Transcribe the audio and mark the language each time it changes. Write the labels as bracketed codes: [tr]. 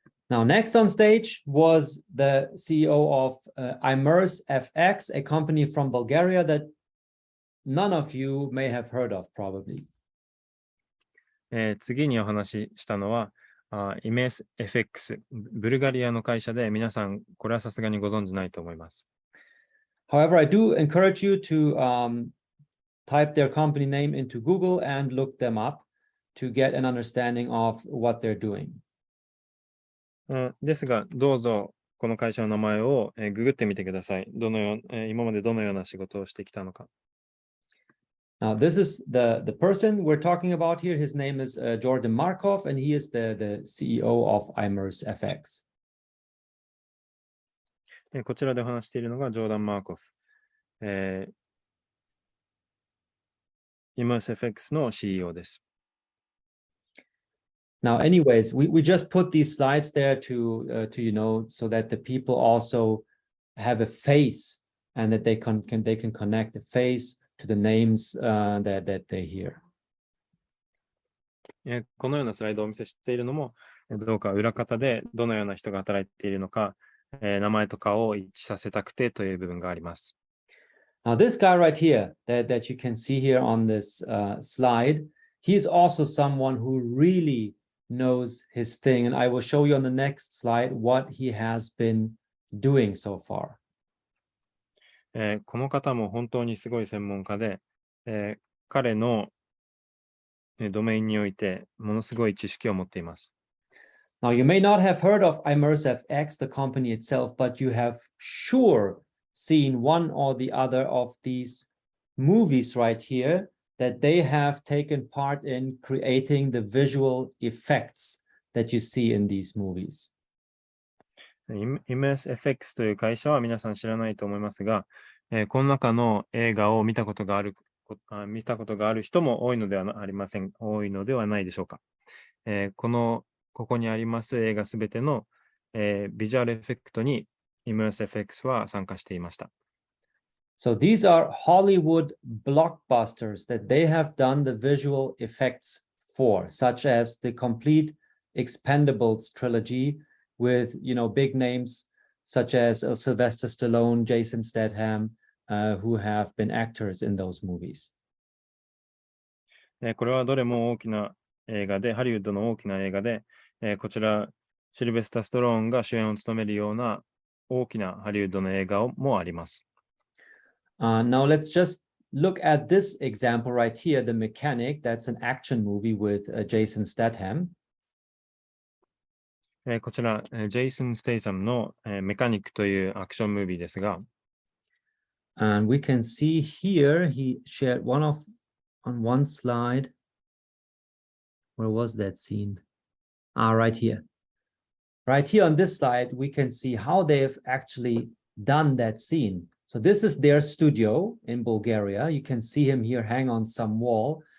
[en] Now, next on stage was the CEO of Immerse FX, a company from Bulgaria that none of you may have heard of, probably. [ja] 次にお話ししたのは、Immerse FX、ブルガリアの会社で、皆さん、これはさすがにご存じないと思います。 [en] However, I do encourage you to type their company name into Google and look them up to get an understanding of what they're doing. [ja] ですが、どうぞこの会社の名前をググってみてください。今までどのような仕事をしてきたのか。 [en] Now, this is the person we're talking about here. His name is Jordan Markov, and he is the CEO of Immerse FX. [ja] こちらでお話しているのがジョーダン・マーコフ。 Immerse FX の CEO です。 [en] Now, anyways, we just put these slides there to so that the people also have a face and that they can connect the face to the names that they hear. [ja] このようなスライドをお見せしているのも、どうか裏方でどのような人が働いているのか、名前とかを一致させたくてという部分があります。 [en] Now, this guy right here that you can see here on this slide, he's also someone who really knows his thing, and I will show you on the next slide what he has been doing so far. [ja] この方も本当にすごい専門家で、彼のドメインにおいてものすごい知識を持っています。 [en] Now, you may not have heard of ImmerseFX, the company itself, but you have sure seen one or the other of these movies right here that they have taken part in creating the visual effects that you see in these movies. [ja] ImmerseFX という会社は皆さん知らないと思いますが、この中の映画を見たことがある人も多いのではないでしょうか。ここにあります映画すべての、ビジュアルエフェクトに ImmerseFX は参加していました。 [en] So these are Hollywood blockbusters that they have done the visual effects for, such as the complete Expendables trilogy with, big names such as Sylvester Stallone, Jason Statham, who have been actors in those movies. [ja] これはどれも大きな映画で、ハリウッドの大きな映画で、こちら、シルベスター・ストローンが主演を務めるような大きなハリウッドの映画もあります。 [en] Now let's just look at this example right here, The Mechanic. That's an action movie with Jason Statham. [ja] こちら、ジェイソン・ステイサムのメカニックというアクションムービーですが、 [en] And we can see here, he shared on one slide. Where was that scene? Right here. Right here on this slide, we can see how they've actually done that scene. So this is their studio in Bulgaria. You can see him here hang on some wall.